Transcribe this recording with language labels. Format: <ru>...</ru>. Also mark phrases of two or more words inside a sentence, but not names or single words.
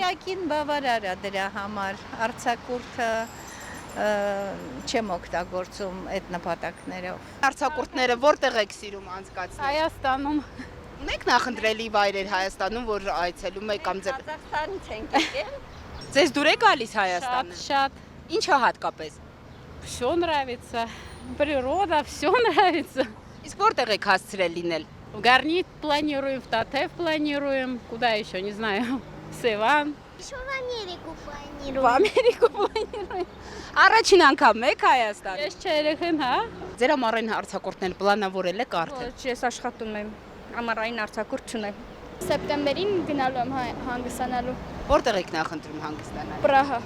<hy>Իրակին բավարար է դրա համար, արձակուրդը չեմ օգտագործում այդ նպատակներով։ Արձակուրդները որտեղ եք սիրում անցկացնել։ Հայաստանում։ Ունեք նախընտրելի վայրեր Հայաստանում, որ այցելում եք կամ ձեր Ղազախստանից ենք եկել։ Ձեզ դուր է գալիս Հայաստանը։ Շատ։ Ինչը հատկապես։</hy> <ru>Всё нравится. Природа, всё нравится.</ru> <hy>Իսկ որտեղ եք հասցրել լինել։</hy> <ru>Гарнит планируем, в Татев планируем. Куда еще, не знаю. Севан. Еще в Америку планирую. В Америку планирую։</ru> <hy>Առաջին անգամ եք Հայաստան։ Ես չերեխեն, հա։ Ձեր ամառային հարցակորտն էլ պլանավորել եք արդեն։ Ոչ, ես աշխատում եմ, ամառային արձակուրդ չունեմ։ Սեպտեմբերին գնալու եմ հանգստանալու։ Որտեղ եք նախընտրում հանգստանալ։ Պրահա։</hy>